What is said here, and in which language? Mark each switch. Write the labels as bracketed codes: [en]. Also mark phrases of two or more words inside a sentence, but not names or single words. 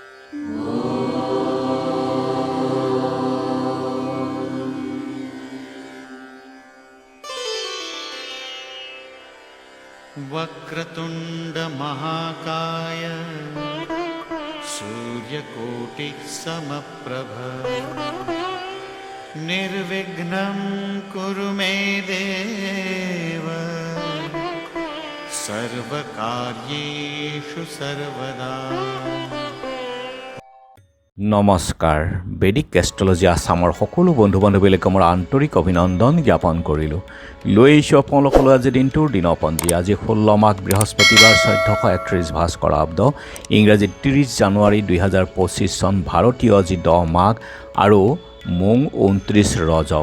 [sa] वक्रतुंड महाकाय सूर्यकोटि समप्रभ निर्विघ्नं कुरु मे देव सर्वकार्येषु सर्वदा। [as] নমস্কাৰ। বেদিক এষ্ট্ৰলজি আছামৰ সকলো বন্ধু বান্ধৱীলৈকে মোৰ আন্তৰিক অভিনন্দন জ্ঞাপন কৰিলোঁ। লৈ আহিছোঁ আপোনালোকলৈ আজি দিনটোৰ দিনপঞ্জী। আজি 16 মাঘ বৃহস্পতিবাৰ 1431 ভাস্কৰ আব্দ, ইংৰাজী 30 জানুৱাৰী 2025 চন, ভাৰতীয় আজি 10 মাঘ আৰু মোং 29 ৰজব।